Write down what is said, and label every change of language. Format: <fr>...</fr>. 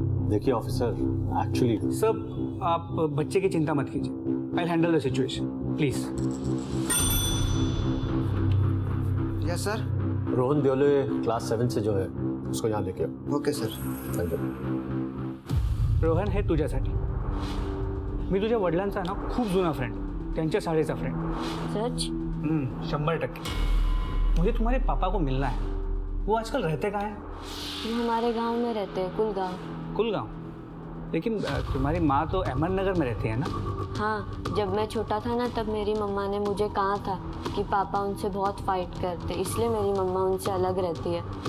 <hi>देखिए officer, actually सब आप बच्चे की चिंता मत कीजिए.</hi> <en>I handle the situation, please. Yes sir.</en> <hi>Rohan देओले class 7 से जो है उसको यहाँ लेके आओ.</hi> <en>Okay sir. Thank you.</en> <mr>Rohan हे तुझ्यासाठी. मी तुझ्या वडिलांचा ना खूप जुना फ्रेंड, त्यांच्या शाळेचा फ्रेंड.</mr> <hi>सच? 100%. मुझे तुम्हारे पापा को मिलना है. वो आजकल रहते कहाँ हैं? वो हमारे गांव में रहते हैं, कुलगांव. कुलगांव. लेकिन तुम्हारी माँ तो अहमदनगर में रहती है ना? हाँ, जब मैं छोटा था ना तब मेरी मम्मा ने मुझे कहा था कि पापा उनसे बहुत फाइट करते, इसलिए मेरी मम्मा उनसे अलग रहती है।</hi>